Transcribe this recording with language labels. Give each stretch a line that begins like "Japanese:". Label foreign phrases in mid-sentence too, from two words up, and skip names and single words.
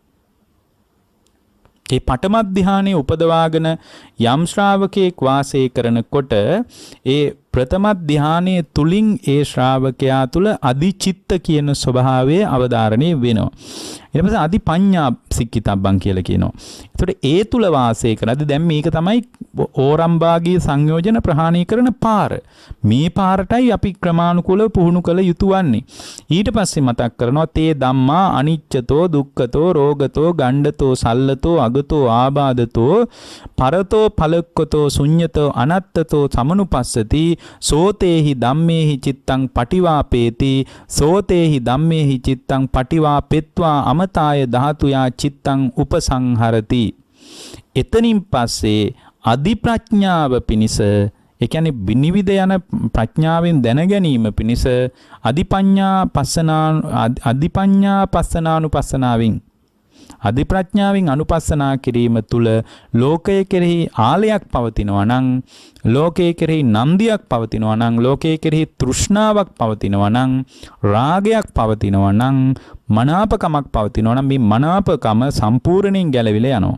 Sinhala: ඒ පඨම ධානයේ උපදවාගෙන යම් ශ්‍රාවකයෙක් වාසය කරනකොට ඒ ප්‍රථම ධානයේ තුලින් ඒ ශ්‍රාවකයා තුල අදිචිත්ත කියන ස්වභාවය අවධාරණය වෙනවා. ඊට පස්සේ
Pali: අදිපඤ්ඤා සික්කිතබ්බං
Sinhala: කියලා කියනවා. ඒතකොට ඒ තුල වාසය කරද්දී දැන් මේක තමයි ඕරම්භාගී සංයෝජන ප්‍රහාණය කරන පාර. මේ පාරටයි අපි ක්‍රමානුකූලව පුහුණු කළ යුතු වන්නේ. ඊට පස්සේ මතක් කරනවා
Pali: තේ ධම්මා අනිච්චතෝ දුක්ඛතෝ රෝගතෝ ගණ්ඩතෝ සල්ලතෝ අගතෝ ආබාධතෝ පරතෝ පලක්කතෝ ශුඤ්ඤතෝ අනත්තතෝ සමනුපස්සති සෝතේහි ධම්මේහි චිත්තං පටිවාපේති සෝතේහි ධම්මේහි චිත්තං පටිවාපෙත්වා අමතාය ධාතුයා චිත්තං උපසංහරති.
Sinhala: එතනින් පස්සේ අදි ප්‍රඥාව පිණිස, ඒ කියන්නේ විනිවිද යන ප්‍රඥාවෙන් දැන ගැනීම පිණිස අදිපඤ්ඤා පස්සනානුපස්සනාවෙන් අදි ප්‍රඥාවෙන් අනුපස්සනා කිරීම තුළ ලෝකයේ කෙරෙහි ආලයක් පවතිනවා නම්, ලෝකයේ කෙරෙහි නන්දියක් පවතිනවා නම්, ලෝකයේ කෙරෙහි තෘෂ්ණාවක් පවතිනවා නම්, රාගයක් පවතිනවා නම්, මනාපකමක් පවතිනවා නම් මේ මනාපකම සම්පූර්ණයෙන් ගැලවිලා යනවා.